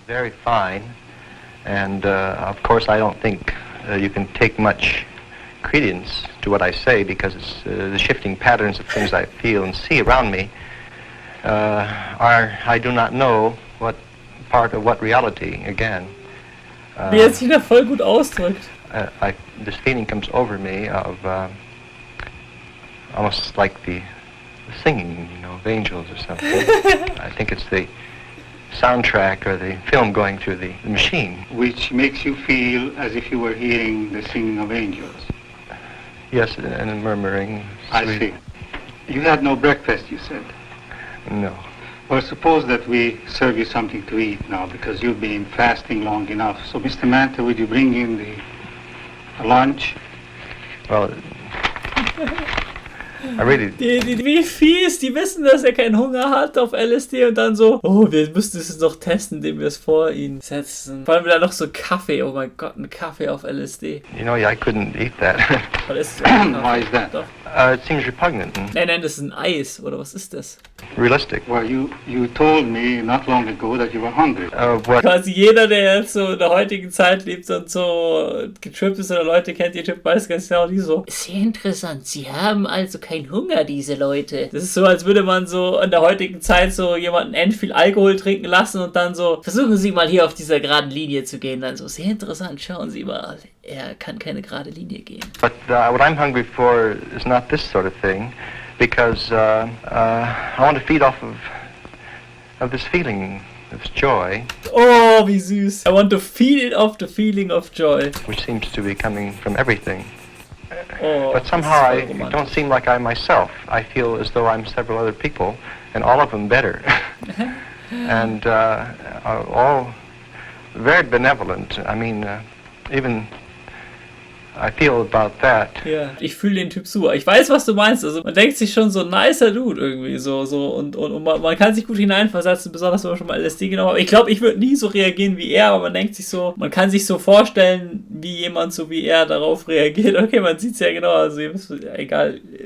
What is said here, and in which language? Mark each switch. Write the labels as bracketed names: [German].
[English] Very fine, and of course I don't think you can take much credence to what I say because it's, the shifting patterns of things I feel and see around me I do not know what part of what reality again. [German] Wie er sich da voll gut ausdrückt. [English] This feeling comes over me of almost like the singing, of angels or something. I think it's the soundtrack or the film going through the machine. Which makes you feel as if you were hearing the singing of angels. Yes, and a murmuring. I see. You had no breakfast, you said? No. Well, suppose that we serve you something to eat now because you've been fasting long enough. So, Mr. Manta, would you bring in the lunch? Well, I really... [German] Wie fies, die wissen, dass er keinen Hunger hat auf LSD und dann so, oh, wir müssen es noch testen, indem wir es vor ihn setzen. Vor allem wieder noch so Kaffee, oh mein Gott, ein Kaffee auf LSD. [English] You know, I couldn't eat that. [German] Weil es ist [English] Why is that? [German] Doch. [English] It seems repugnant and [German] Nein, das ist ein Eis, oder was ist das? [English] realistic. Well, you told me not long ago that you were hungry. What? [German] Quasi jeder, der jetzt so in der heutigen Zeit lebt und so getrippt ist oder Leute kennt, die Trip weiß ganz genau, die so. Sehr interessant, sie haben also keinen Hunger, diese Leute. Das ist so, als würde man so in der heutigen Zeit so jemanden viel Alkohol trinken lassen und dann so, versuchen Sie mal hier auf dieser geraden Linie zu gehen. Dann so, sehr interessant, schauen Sie mal. Er kann keine gerade Linie gehen. [English] But what I'm hungry for is not this sort of thing, because I want to feed off of this feeling of joy, [German] Oh, wie süß. [English] I want to feed it off the feeling of joy. which seems to be coming from everything. Oh, But somehow I don't seem like I myself. I feel as though I'm several other people, and all of them better, and all very benevolent. I mean, even I feel about that. [German] Ja, ich fühle den Typ super. Ich weiß, was du meinst. Also man denkt sich schon so nicer Dude irgendwie so und man kann sich gut hineinversetzen, besonders wenn man schon mal LSD genommen hat. Ich glaube, ich würde nie so reagieren wie er, aber man denkt sich so, man kann sich so vorstellen, wie jemand so wie er darauf reagiert. Okay, man sieht es ja genau, also ihr wisst, egal.